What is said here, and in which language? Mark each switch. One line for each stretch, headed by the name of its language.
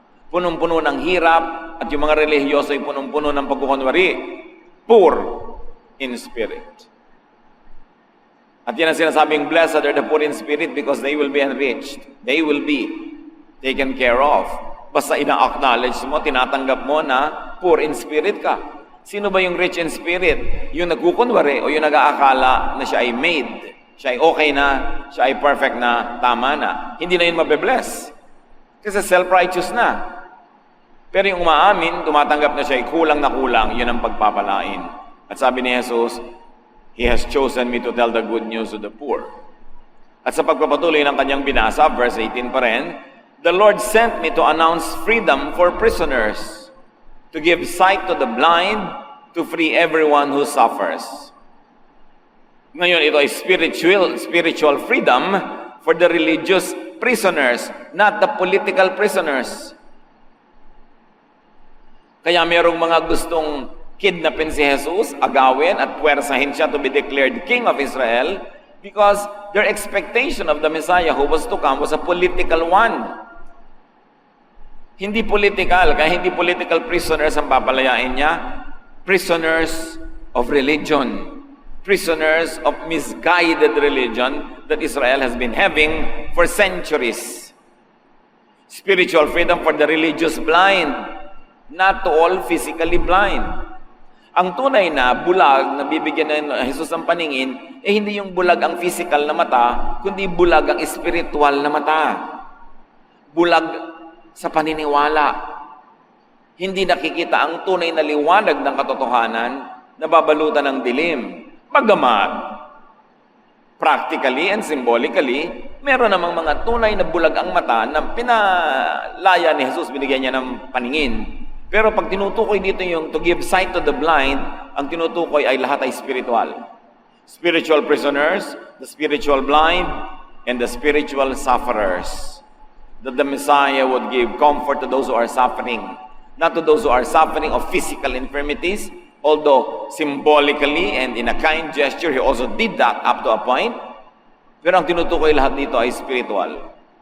Filipino: Punong-puno ng hirap, at yung mga relihiyoso ay punong-puno ng pagkukunwari.
English: Poor in spirit.
Filipino: At yan ang sinasabing,
English: blessed are the poor in spirit because they will be enriched. They will be taken care of.
Filipino: Basta ina-acknowledge mo, tinatanggap mo na
English: poor in spirit
Filipino: ka. Sino ba yung
English: rich in spirit?
Filipino: Yung nagkukunwari o yung nag-aakala na siya ay made, siya ay okay na, siya ay perfect na, tama na. Hindi na yun mabe-bless. Kasi self-righteous na. Pero yung umaamin, tumatanggap na siya ay kulang na kulang, yun ang pagpapalain. At sabi ni Jesus,
English: He has chosen me to tell the good news to the poor.
Filipino: At sa pagpapatuloy ng kanyang binasa, verse 18 pa rin,
English: the Lord sent me to announce freedom for prisoners, to give sight to the blind, to free everyone who suffers.
Filipino: Ngayon, ito ay
English: spiritual freedom for the religious prisoners, not the political prisoners.
Filipino: Kaya merong mga gustong kidnapin si Jesus, agawin at puwersahin siya
English: to be declared King of Israel because their expectation of the Messiah who was to come was a political one.
Filipino: Hindi political, kaya hindi political prisoners ang papalayain niya.
English: Prisoners of religion. Prisoners of misguided religion that Israel has been having for centuries. Spiritual freedom for the religious blind, not to all physically blind.
Filipino: Ang tunay na bulag na bibigyan ng Jesus ng paningin, hindi yung bulag ang physical na mata, kundi bulag ang spiritual na mata. Bulag sa paniniwala. Hindi nakikita ang tunay na liwanag ng katotohanan na babalutan ng dilim. Bagamat,
English: practically and symbolically,
Filipino: meron namang mga tunay na bulag ang mata na pinalaya ni Jesus, binigyan niya ng paningin. Pero pag tinutukoy dito yung
English: to give sight to the blind,
Filipino: ang tinutukoy ay lahat ay spiritual.
English: Spiritual prisoners, the spiritual blind, and the spiritual sufferers. That the Messiah would give comfort to those who are suffering, not to those who are suffering of physical infirmities, although symbolically and in a kind gesture, He also did that up to a point.
Filipino: Pero ang tinutukoy lahat dito ay spiritual.